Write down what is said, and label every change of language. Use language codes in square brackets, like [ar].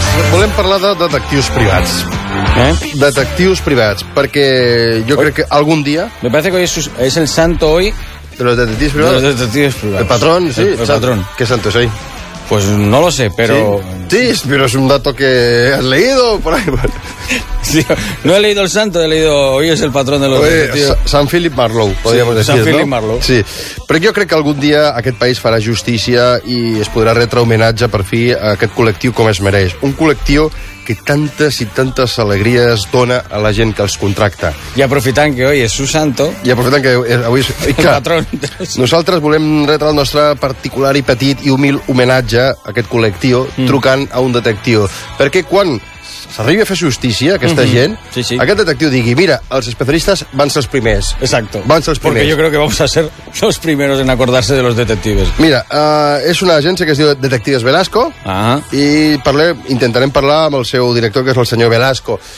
[ca] Volem parlar de detectius privats. ¿Eh? Detectius privats, perquè jo crec que algun dia... [es] Me parece que hoy es el santo hoy... De los detectius privats? De los detectius privats. El patrón, sí. El patrón. ¿Qué santo es hoy? Pues no lo sé, pero... Sí, sí, pero es un dato que has leído por ahí. Sí, no he leído el santo, he leído... Hoy es el patrón de los detectius. Sant Philip Marlowe, podríamos decir, ¿no? Sant Philip Marlowe. [ca] Sí, però jo crec que algun dia aquest país farà justícia i es podrà retre homenatge, per fi, a aquest col·lectiu com es mereix. Un col·lectiu que tantes i tantes alegries dona a la gent que els contracta. I aprofitant que avui és [es] su santo... [ca] I aprofitant que avui és... El clar, patrón. Nosaltres volem retre el nostre particular i petit i humil homenatge a aquest col·lectiu trucant a un detectiu. Perquè quan s'arribi a fer justícia aquesta gent, sí, sí, aquest detectiu digui, mira, els especialistes van ser els primers. [es] Exacto. [ca] Van ser els primers. [es] Porque yo creo que vamos a ser los primeros en acordarse de los detectives. [ca] Mira, és una agència que es diu Detectives Velasco, ah, i intentarem parlar amb el seu director, que és el senyor Velasco.